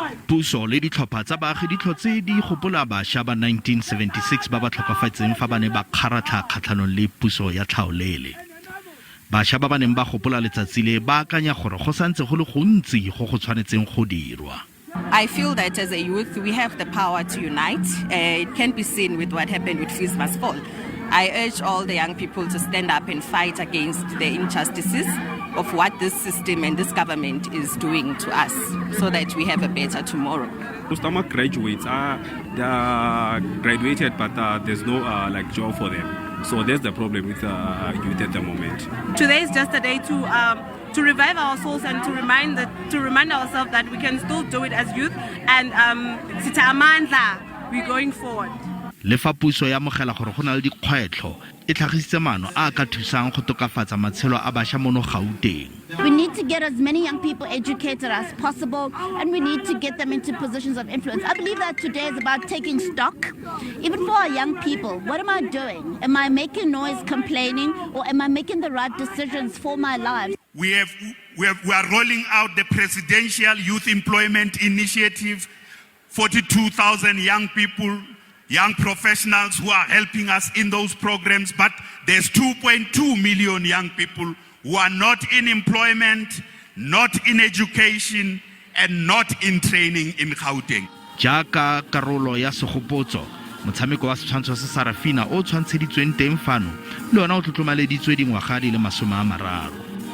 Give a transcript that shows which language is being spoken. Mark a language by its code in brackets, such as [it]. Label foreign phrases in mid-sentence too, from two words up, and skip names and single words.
[tn] Puso le ditlhopha tsa baagi di tlhotse di gopola bašwa ba 1976 ba ba tlhokafatseng fa ba ne ba kgaratlha kgatlhanong le puso ya tlhaolele. Bašwa ba ba neng ba gopola letsatsi le ba akanya gore go santse go le gontsi go go tshwanetseng go dirwa. [en] I feel that as a youth, we have the power to unite. It can be seen with what happened with Fees Must Fall. I urge all the young people to stand up and fight against the injustices of what this system and this government is doing to us so that we have a better tomorrow. Most of my graduates are graduated, but there's no job for them. So that's the problem with youth at the moment. Today is just a day to revive our souls and to remind ourselves that we can still do it as youth and [zu] sitha amandla, [en] we're going forward. [tn] Le fa puso ya mogela gore go na le dikgwetlho e tlhagisitse maano a ka thusang go tokafatsa matshelo a bašwa mono Gauteng. [en] We need to get as many young people educated as possible, and we need to get them into positions of influence. I believe that today is about taking stock. Even for our young people, what am I doing? Am I making noise, complaining, or am I making the right decisions for my life? We are rolling out the Presidential Youth Employment Initiative, 42,000 young people, young professionals who are helping us in those programs, but there's 2.2 million young people who are not in employment, not in education, and not in training in Gauteng. [tn] Jaaka karolo ya segopotso, motshameko wa setshwantsho sa Sarafina o tshwantsheditsweng teng fano le ona o tlotlomaleditswe dingwaga di le 30.